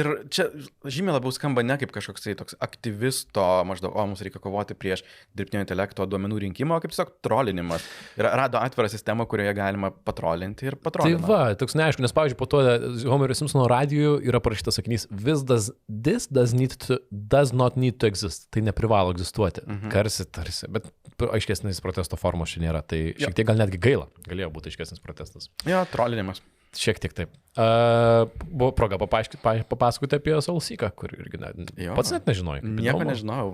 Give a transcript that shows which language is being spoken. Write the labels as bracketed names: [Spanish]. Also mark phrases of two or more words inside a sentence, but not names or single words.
[Lithuanian] Ir čia žymiai labiau skamba ne kaip kažkoks tai toks aktyvisto, maždaug, mums reikia kovoti prieš dirbtinio intelekto duomenų rinkimą, kaip tiesiog trolinimas. Ir rado atvirą sistemą, kurioje galima patrolinti ir patrolinti. Tai va, toks neaišku, nes pavyzdžiui, po to Homerio Simpsono radijų yra parašytas sakinys, [English] does not need to exist. [Lithuanian] Tai neprivalo egzistuoti. Tarsi, bet aiškesnis protesto formos čia nėra. Tai šiek tiek gal netgi gaila. Galėjo būti aiškesnis protestas. Jo, trolinimas. Šiek tiek taip. Buvo proga papasakoti apie Soulseeką, kur irgi pats net nežinojai. Nieko nežinojau.